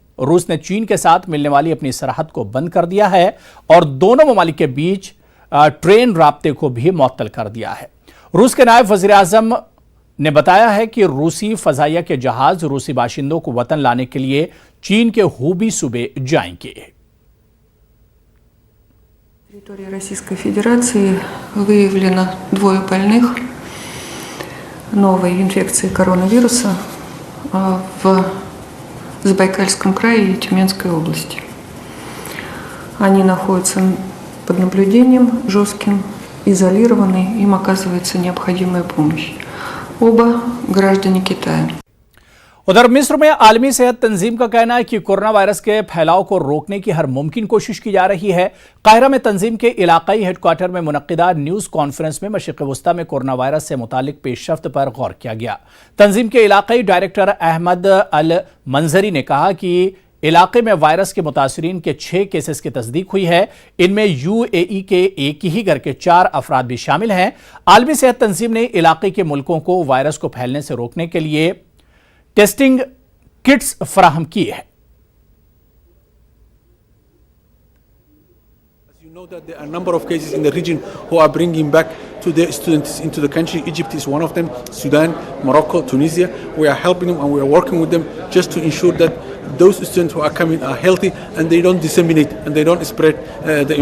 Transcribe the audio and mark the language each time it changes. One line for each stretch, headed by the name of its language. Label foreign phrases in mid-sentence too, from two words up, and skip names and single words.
Urdu: روس نے چین کے ساتھ ملنے والی اپنی سرحد کو بند کر دیا ہے اور دونوں ممالک کے بیچ ٹرین رابطے کو بھی معطل کر دیا ہے۔ روس کے نائب وزیر اعظم نے بتایا ہے کہ روسی فضائیہ کے جہاز روسی باشندوں کو وطن لانے کے لیے چین کے ہوبی صوبے جائیں گے۔
Russian: территории Российской Федерации выявлено 2 больных новой инфекции коронавируса в Забайкальском крае и Тюменской области. Они находятся под наблюдением жестким, изолированы, им оказывается необходимая помощь. Оба граждане Китая.
Urdu: ادھر مصر میں عالمی صحت تنظیم کا کہنا ہے کہ کورونا وائرس کے پھیلاؤ کو روکنے کی ہر ممکن کوشش کی جا رہی ہے۔ قاہرہ میں تنظیم کے علاقائی ہیڈ کوارٹر میں منعقدہ نیوز کانفرنس میں مشرق وسطیٰ میں کورونا وائرس سے متعلق پیش رفت پر غور کیا گیا۔ تنظیم کے علاقائی ڈائریکٹر احمد المنظری نے کہا کہ علاقے میں وائرس کے متاثرین کے 6 کیسز کی تصدیق ہوئی ہے۔ ان میں UAE کے ایک ہی گھر کے 4 افراد بھی شامل ہیں۔ عالمی صحت تنظیم نے علاقے کے ملکوں کو وائرس کو پھیلنے سے روکنے کے لیے ٹیسٹنگ کٹس فراہم کی ہے۔
English: You know that there are a number of cases in the region who are bringing back to their students into the country. Egypt is one of them, Sudan, Morocco, Tunisia. We are helping them and we are working with them just to ensure that those students who are coming are healthy and they don't disseminate and they don't spread the infection.